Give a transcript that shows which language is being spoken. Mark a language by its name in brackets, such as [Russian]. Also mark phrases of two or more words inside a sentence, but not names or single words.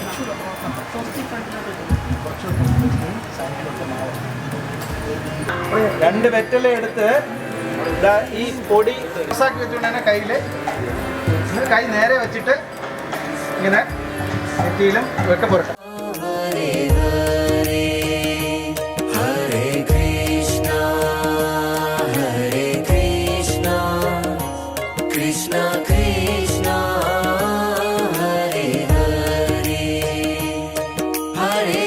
[Malayalam] രണ്ട് വെറ്റല എടുത്ത് ഈ പൊടി മിക്സാക്കി വെച്ചുകൊണ്ട് തന്നെ കൈ നേരെ വെച്ചിട്ട് ഇങ്ങനെ നെറ്റിയിലും ഒക്കെ പുരട്ടും. [Sanskrit] Hare Hare Hare Krishna Hare Krishna Krishna Krishna Hare Hare Hare